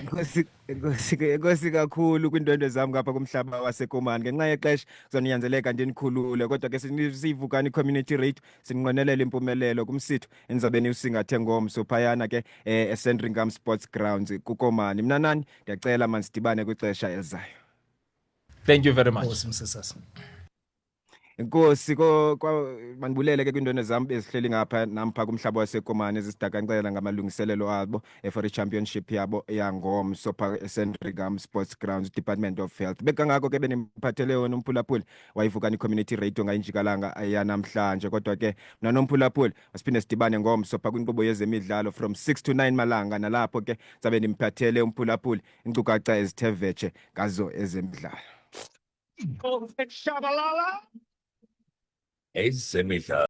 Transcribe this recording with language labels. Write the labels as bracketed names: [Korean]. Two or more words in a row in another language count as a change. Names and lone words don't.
[Xhosa] Nkosi kakhulu kwindwendwe zami ngapha kumhlaba waseKomani. Ngenxa yexesha kuzoniyanzeleka ndinikhulule kodwa ke sivukani community radio sinqonelela impumelelo kumsitho enizabe niusingathe ngomso phayana ke eSandringham Sports Grounds kuKomani. Mina nani ndiyacela mansidibane kwixesha elizayo. [English] Thank you very much. [Xhosa] Inkosi msasasi. Inkosi manibulele ke kwindwendwe zami ezihleli ngapha nampha kumhlaba waseKomani ezisidakancela ngamalungiselelo abo for i-championship yabo yangomso pha eSandringham Sports Grounds Department of Health. Bekangako ke benimphathele wona uMphulaphuli wayivukani community radio ngayinjikalanga yanamhlanje kodwa ke mina noMphulaphuli asiphinde sidibane ngomso pha kwinkqubo yezemidlalo [English] from 6 to 9 [Xhosa] malanga nalapho ke zabe nimphathele uMphulaphuli inkcukacha ezithe vetshe ngazo ezemidlalo. Ezemidlalo.